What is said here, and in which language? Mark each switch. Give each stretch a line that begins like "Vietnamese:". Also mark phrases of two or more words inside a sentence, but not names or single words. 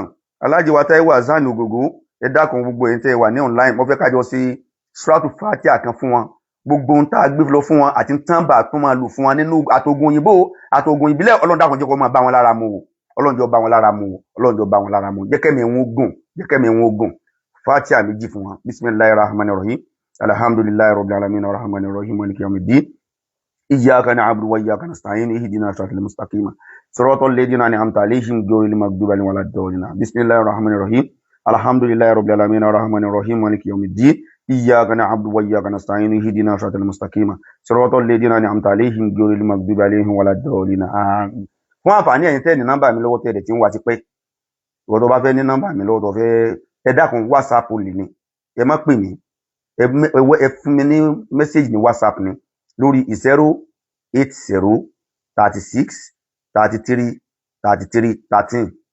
Yoruba: Alhaji wa Taiwo Hassan Ogogo, ẹ dákun gbogbo ẹ̀yin tẹ́ wà ní online, mo fẹ́ ká jọ sí Suratu Fatiha kan fún wọn. Gbogbo ohun tá a gbé lọ fún wọn àti tánbà tó máa lò fún wọn nínú àtògùn òyìnbó, àtògùn ìbílẹ̀, Ọlọ́run dákun jẹ́ kó máa bá wọn lára mu o. Ọlọ́run jẹ́ ó bá wọn lára mu o. Jẹ́ kẹ́mi wọn gùn. Fatiha méjì fún wọn.
Arabic: بسم الله الرحمن الرحيم. الحمد لله رب العالمين الرحمن الرحيم مالك يوم الدين. إياك نعبد وإياك نستعين. اهدنا الصراط المستقيم. صراط الذين أنعمت عليهم غير المغضوب عليهم ولا الضالين. بسم الله الرحمن الرحيم. الحمد لله رب العالمين الرحمن الرحيم مالك يوم الدين. إياك نعبد وإياك نستعين. اهدنا الصراط المستقيم. صراط الذين أنعمت عليهم غير المغضوب عليهم ولا الضالين.
Yoruba: Àmín. Fún àǹfààní ẹ̀yin tẹ́ ní nọ́mbà mi lọ́wọ́ tẹ́ tí ń wá ti pẹ́. Ìwọ tó bá fẹ́ ní nọ́mbà mi lọ́wọ́ tó fẹ́ ẹ dákun WhatsApp lè ní. Ẹ má pè mí. Ẹ fún mi ní message ní WhatsApp ni lórí 080 36 33 33 13